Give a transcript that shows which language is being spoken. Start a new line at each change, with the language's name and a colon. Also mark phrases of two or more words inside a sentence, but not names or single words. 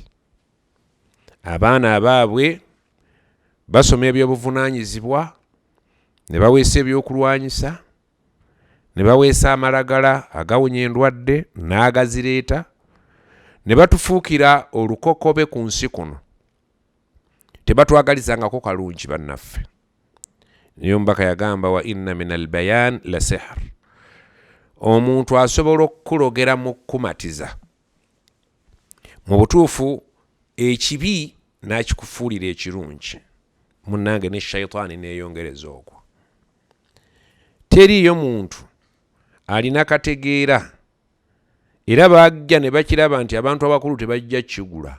Ganda: Abaana abaabwe basoma ebyobuvunaanyizibwa, ne baweesa ebyokulwanyisa, ne baweesa amalagala agawonya endwadde n'agazireeta, ne batufuukira olukokobe ku nsi kuno. Tebatwagalizangako kalungi bannaffe. Niyo mbaka yagamba
Arabic: وإن من البيان لسحرا.
Ganda: Omuntu asobola okukulogera mu kkumatiza. Mu butuufu ekibi n'akikufuulira ekirungi. Munnange ne shayitaani neeyongereza okwo. Teriyo muntu alina kategeera era bajja ne bakiraba nti abantu abakulu tebajja kigula.